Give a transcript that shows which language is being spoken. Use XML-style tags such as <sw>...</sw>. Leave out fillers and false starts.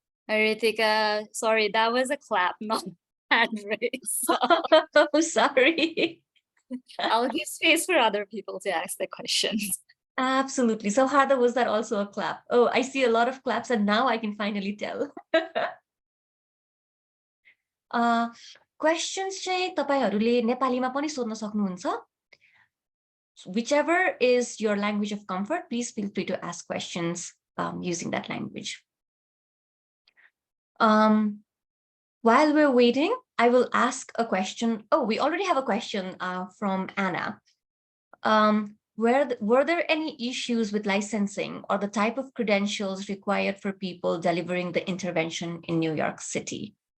<en>Ritika, sorry, that was a clap, not hand raise. So Oh, sorry. I'll give space for other people to ask the questions. Absolutely. So Hada, was that also a clap? Oh, I see a lot of claps and now I can finally tell.</en> <ne>Questions चाहिँ तपाईहरुले नेपालीमा पनि सोध्न सक्नुहुन्छ.</ne> <en>Whichever is your language of comfort, please feel free to ask questions using that language. While we're waiting, I will ask a question. Oh, we already have a question from Anna. Were there any issues with licensing or the type of credentials required for people delivering the intervention in New York City?</en>